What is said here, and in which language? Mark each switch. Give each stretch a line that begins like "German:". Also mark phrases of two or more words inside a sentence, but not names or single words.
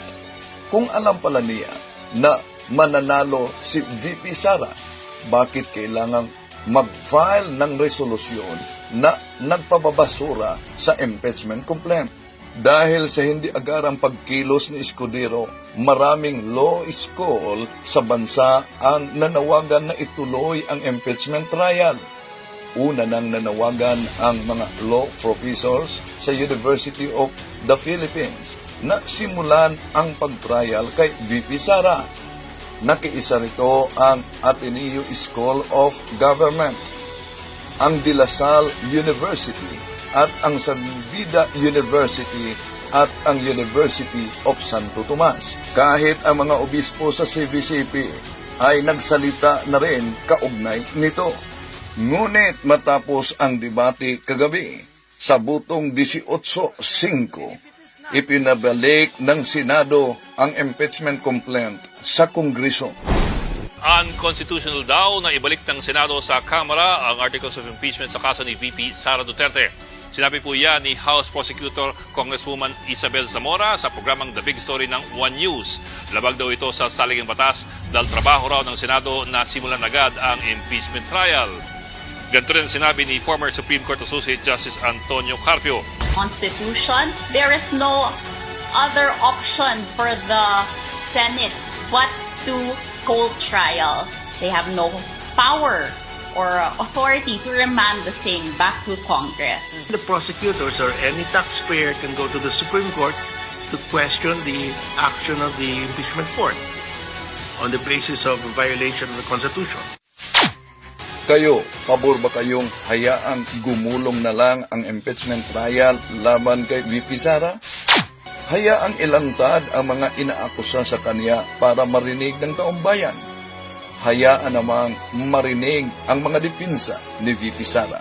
Filipino: Kung alam pala niya na mananalo si VP Sara, bakit kailangang mag-file ng resolusyon na nagpababasura sa
English: impeachment complaint?
Filipino: Dahil sa hindi agarang pagkilos ni Escudero, maraming
English: law school
Filipino: sa bansa ang nanawagan na ituloy ang
English: impeachment trial.
Filipino: Una nang nanawagan ang mga
English: law professors
Filipino: sa University of the Philippines na simulan ang pag-trial kay VP Sara. Nakiisa rito ang Ateneo School of Government, ang De La Salle University, at ang San Beda University at ang University of Santo Tomas. Kahit ang mga obispo sa CVCP ay nagsalita na rin kaugnay nito. Ngunit matapos ang debate kagabi, sa butong 18-5, ipinabalik ng Senado ang
English: impeachment complaint
Filipino: sa Kongreso. Unconstitutional daw na ibalik ng Senado sa Kamara ang Articles of Impeachment sa kaso ni VP Sara Duterte. Sinabi po yan ni House Prosecutor Congresswoman Isabel Zamora sa programang The Big Story ng One News. Labag daw ito sa saligang batas dahil trabaho raw ng Senado na simulan agad ang
English: impeachment trial.
Filipino: Ganito rin sinabi ni former Supreme Court Associate Justice Antonio Carpio.
English: Constitution, there is no other option for the Senate but to hold trial. They have no power or authority to remand the same back to Congress. The prosecutors or any taxpayer can go to the Supreme Court to question the action of the impeachment court on the basis of a violation of the Constitution.
Filipino: Kayo, pabor ba kayong hayaang gumulong na lang ang
English: impeachment trial
Filipino: laban kay VP Sara? Hayaang ilantad ang mga inaakusa sa kanya para marinig ng taong bayan. Hayaan namang marinig ang mga dipinsa ni VP Sara.